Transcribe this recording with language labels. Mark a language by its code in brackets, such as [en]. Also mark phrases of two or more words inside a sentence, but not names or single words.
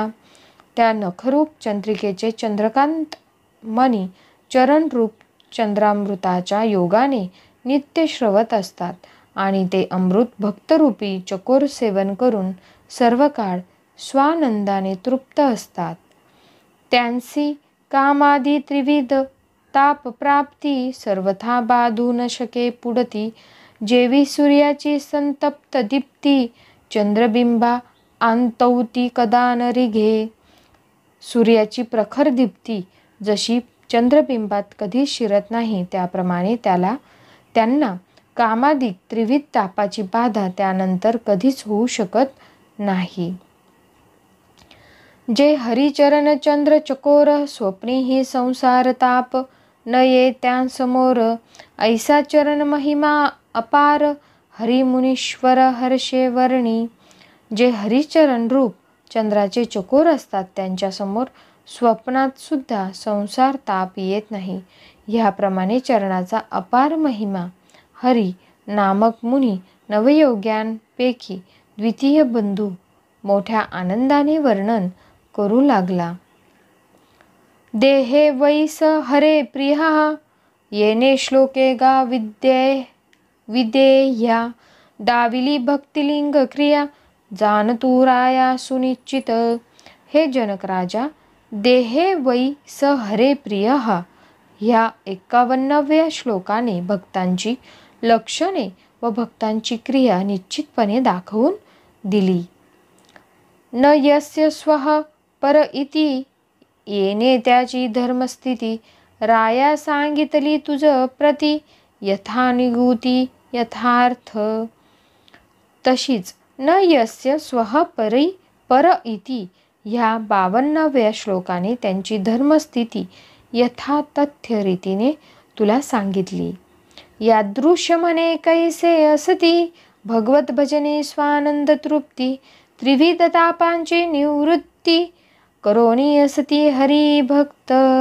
[mr] त्या नखरूप चंद्रिकेचे चंद्रकांत मणी चरणरूप चंद्रामृताच्या योगाने नित्य श्रवत असतात आणि ते अमृत भक्तरूपी चकोर सेवन करून सर्व काळ स्वानंदाने तृप्त असतात. त्यांसी कामादी त्रिविध ताप प्राप्ती, सर्वथा बाधू न शके पुढती. जेवी सूर्याची संतप्त दीप्ती, चंद्रबिंबा आंतौती कदा न रिघे. सूर्याची प्रखर दीप्ती जशी चंद्रबिंबात कधी शिरत नाही त्याप्रमाणे त्यांना कामादिक त्रिविध तापाची बाधा त्यानंतर कधीच होऊ शकत नाही. जे हरिचरण चंद्र चकोर, स्वप्नीही संसार ताप न ये त्यांसमोर. ऐसा चरण महिमा अपार, हरिमुनीश्वर हर्षे वर्णी. जे हरिचरण रूप चंद्राचे चकोर असतात त्यांच्यासमोर स्वप्नात सुद्धा संसार ताप येत नाही. ह्याप्रमाणे चरणाचा अपार महिमा हरी नामक मुनी नवयोग्यांपैकी द्वितीय बंधू मोठ्या आनंदाने वर्णन करू लागला. [sa] देहे वैस हरे प्रिया [mr] येणे श्लोके गा विदेह्या दाविली भक्तिलिंग क्रिया जाणतू राया सुनिश्चित. हे जनक राजा, [sa] देहे वै स हरे प्रिय [mr] ह्या 51व्या श्लोकाने भक्तांची लक्षणे व भक्तांची क्रिया निश्चितपणे दाखवून दिली. [sa] न यस्य स्वः पर इति [mr] येणे त्याची धर्मस्थिती राया सांगितली तुझ प्रती यथानिगूती यथार्थ. तशीच [sa] न यस्य स्वः पर इति [mr] ह्या 52व्या श्लोकाने त्यांची धर्मस्थिती यथातथ्य रीतीने तुला सांगितली. यादृश्य म्हणे कैसे असती भगवत भजने स्वानंद तृप्ती त्रिविध तापांची निवृत्ती करोनी असती हरी भक्त.